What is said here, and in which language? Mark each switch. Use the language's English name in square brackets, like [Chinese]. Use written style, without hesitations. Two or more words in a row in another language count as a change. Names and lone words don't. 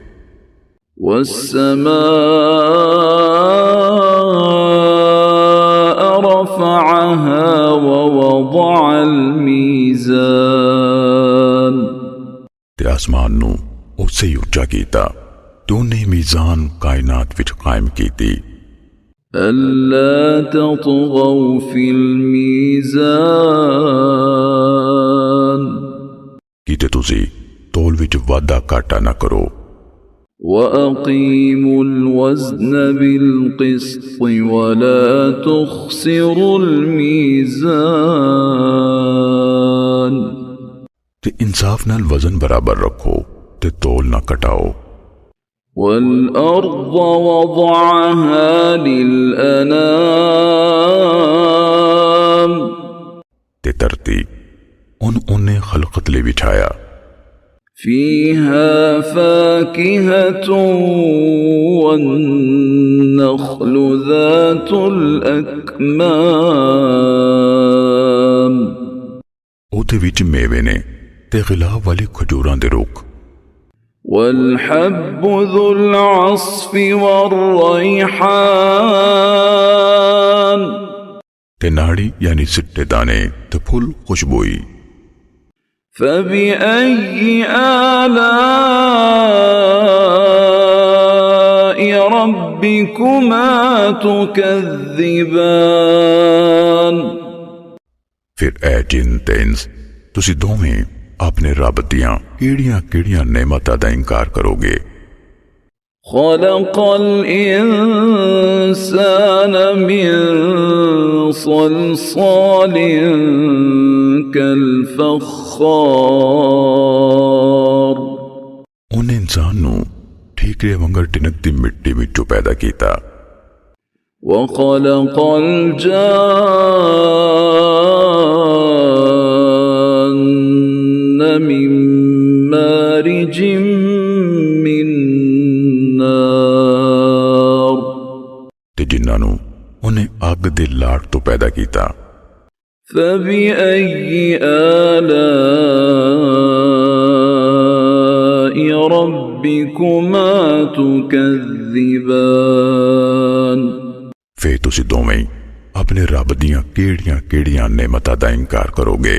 [Arabic] والسماء رفعها ووضع الميزان [Punjabi] تے آسمان نوں اس سے اونچا کیتا تے انہے میزان کائنات وچ قائم کیتی. [Arabic] ألا تطغوا في الميزان [Punjabi] کتے تسی تول وچ وادا کاٹا نہ کرو. [Arabic] وأقيموا الوزن بالقسط ولا تخسروا الميزان [Punjabi] تے انصاف نال وزن برابر رکھو تے تول نہ کٹاؤ. [Arabic] والأرض وضعها للأنام [Punjabi] تے دھرتی انہے خلقت لئی وچھایا. [Arabic] فيها فاكهة والنخل ذات الأكمام [Punjabi] اتے وچ میوے نے تے غلاف والیاں کھجوراں دے رکھ. [Arabic] والحب ذو العصف والريحان [Punjabi] تے ناڑی یعنی سٹے دانے تے پھل خوشبوئی. [Arabic] فبأي آلاء ربكما تكذبان [Punjabi] پھر اے جن تے انس تسی دوویں اپنے رب دیاں کیہڑیاں نعمتاں دا انکار کرو گے. [Arabic] خلق الإنسان من صلصال كالفخار [Punjabi] انہے انسان نوں ٹھیکرے وانگر ٹنکدی مٹی وچوں پیدا کیتا. [Arabic] وخلق الجان من مارج من نار [Punjabi] تے جناں نوں انہے اگ دے لاٹ توں پیدا کیتا. [Arabic] فبأي آلاء ربكما تكذبان [Punjabi] پھر تسی دوویں اپنے رب دیاں کیہڑیاں نعمتاں دا انکار کرو گے.